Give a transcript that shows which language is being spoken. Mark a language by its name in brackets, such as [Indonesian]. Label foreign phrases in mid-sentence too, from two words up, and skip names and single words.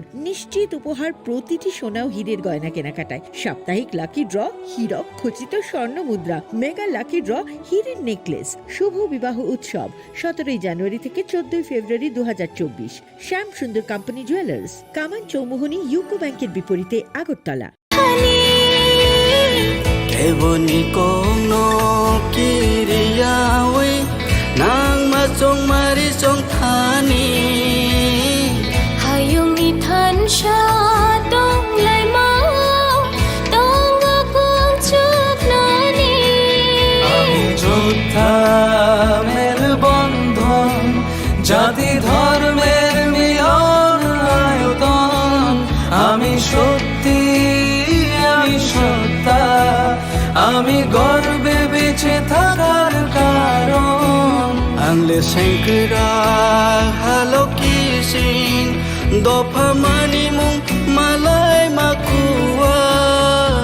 [Bangla] নিশ্চিত উপহার প্রতিটি সোনা ও হীরের গয়না কেনাকাটায়। সাপ্তাহিক লাকি ড্র, হীরক খচিত স্বর্ণ মুদ্রা, মেগা লাকি ড্র, হীরের নেকলেস। শুভ বিবাহ উৎসব 17 জানুয়ারি থেকে 14 ফেব্রুয়ারি 2024। শ্যাম সুন্দর কোম্পানি জুয়েলার্স, কামান চৌমুহনী ইউকো ব্যাংকের বিপরীতে, আগরতলা। [Kok Borok] Ebony kono kiriyawe nang masong marisong thani hayung ithan sha dong lai mau dong akong chuk nani [Bangla] আমি যোদ্ধা মেল বন্ধন জাতি ধর্মের মিলন আয়তন আমি সত্যি আমি সত্তা আমি গর্বে বেঁচে থাকার কারণ [Kok Borok] আংলে শঙ্করা হ্যালো কিসিং দফা মানি মুং মালাই মাকুয়া